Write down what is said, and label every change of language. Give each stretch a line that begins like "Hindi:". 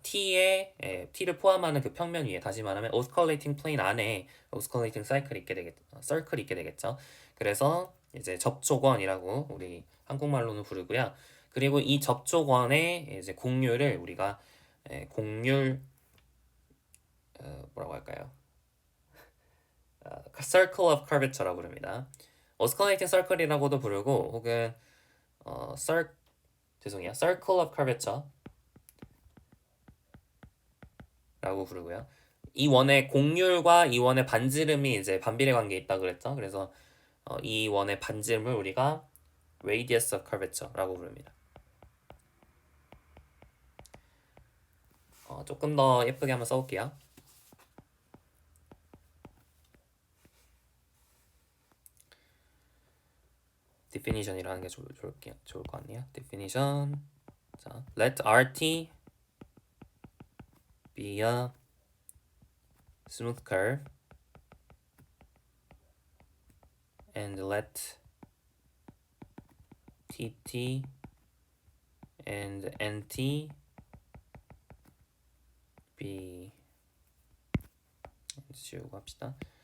Korean: t를 포함하는 그 평면 위에 다시 말하면 오스컬레이팅 플레인 안에 오스컬레이팅 서클이 있게 되겠죠. 그래서 이제 접촉원이라고 우리 한국말로는 부르고요. 그리고 이 접촉원의 이제 곡률을 우리가 곡률 뭐라고 할까요? Circle of Curvature라고 부릅니다. 오스컬레이팅 서클이라고도 부르고 혹은 Circle of Curvature 라고 부르고요. 이 원의 곡률과 이 원의 반지름이 이제 반비례 관계에 있다 그랬죠. 그래서 이 원의 반지름을 우리가 Radius of Curvature라고 부릅니다. 조금 더 예쁘게 한번 써볼게요. definition이라는 게 좋을 것 같네요. definition.
English: 자, let RT be a smooth curve and let TT and NT be
Korean: 지우고 합시다.